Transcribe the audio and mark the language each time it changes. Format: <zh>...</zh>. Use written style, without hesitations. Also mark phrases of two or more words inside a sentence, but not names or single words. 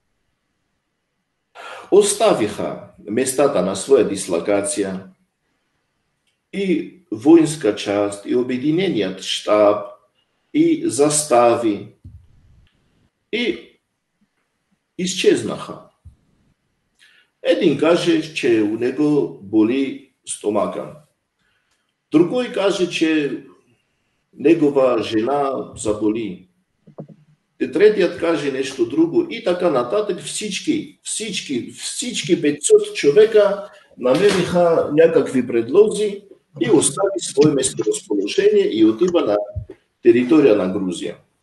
<bg>оставиха местата на своя дислокация и воинска част, и обединеният щаб, и застави, и изчезнаха. Един каже, че</bg> <ru>у него</ru> <bg>боли стомака. Другой каже, че негова жена заболи. Третият каже нещо друго и така нататък. Всички 500 човека намериха някакви предлози и остави свое месторазположение и отива на територия на Грузия.</bg>